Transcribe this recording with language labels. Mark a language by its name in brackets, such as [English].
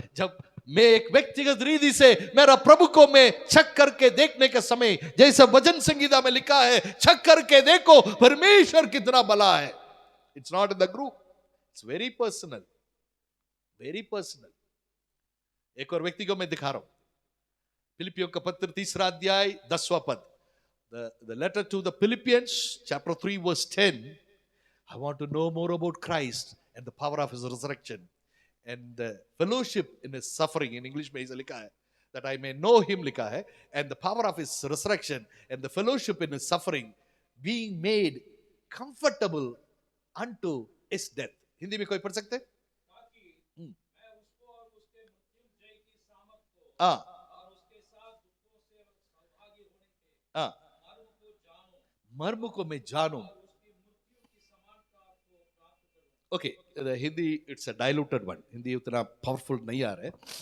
[Hindi] जब मैं एक व्यक्तिगत रीति से मेरा प्रभु को मैं चेक करके देखने के समय, जैसे भजन संगीता में लिखा है, चेक करके देखो परमेश्वर कितना भला है। [English] It's not in the group, it's very personal, very personal. [Hindi] एक और व्यक्ति को मैं दिखा रहा हूं, फिलिपियों का पत्र 3 अध्याय 10वां पद, [English] the letter to the Philippians, chapter 3 verse 10. I want to know more about Christ and the power of his resurrection and the fellowship in his suffering. In English [Hindi] में इसे लिखा है [English] that I may know him, [Hindi] लिखा है, [English] and the power of his resurrection and the fellowship in his suffering, being made comfortable unto his death. [Hindi] Hindi में कोई पढ़ सकते हैं? मर्म को मैं जानूं। Okay, Hindi [English] it's a diluted one, [Hindi] Hindi उतना पावरफुल नहीं आ रहा है।